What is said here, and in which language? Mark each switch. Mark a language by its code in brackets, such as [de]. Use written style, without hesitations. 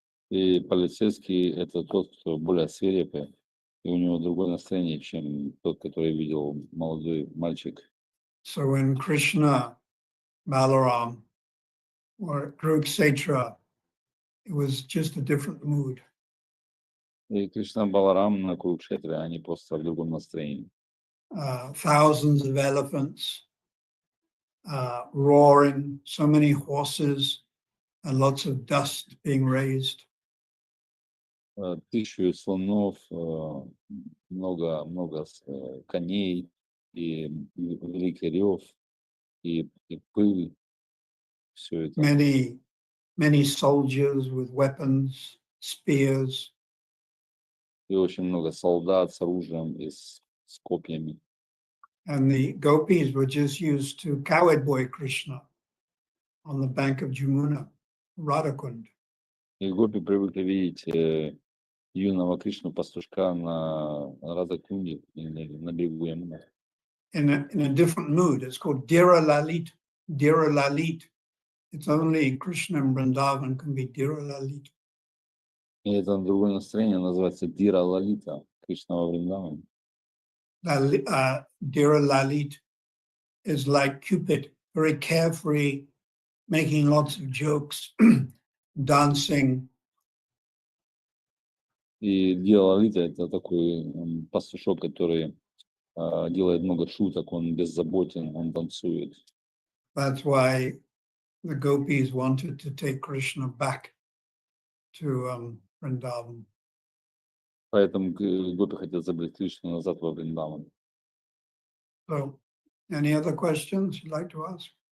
[ru] И полицейский — это тот, кто более свирепый, и у него другое настроение, чем тот, который видел молодой мальчик. [en] So when Krishna, Balaram, or Kurukshetra, it was just a different mood. [ru] И Кришна Баларам на Курукшетре, они просто в другом настроении. [en] Thousands of elephants roaring, so many horses, and lots of dust being raised. [ru] 1000 слонов, много коней, и великий рев, и пыль, все это. [en] Many soldiers with weapons, spears. [ru] И очень много солдат с оружием и с копьями. [en] And the gopis were just used to cowherd boy Krishna on the bank of Jamuna, Radhakund. [ru] И гопи привыкли видеть юного Кришну пастушка на Радакунде, на берегу Ямуны. [en] In a different mood. It's called Dira Lalit. Dira Lalit. It's only Krishna and Vrindavan can be Dira Lalit. [ru] И это другое настроение называется Дира Лалита, Кришна во Вриндаване. [en] Dira Lalit is like Cupid, very carefree, making lots of jokes, dancing. [ru] И Дира Лалита — это такой пастушок, который делает много шуток, он беззаботен, он танцует. [en] That's why the gopis wanted to take Krishna back to Vrindavan. [ru] Поэтому гопи хотят забрать Кришну назад во Вриндаван. [en] So, any other questions you'd like to ask?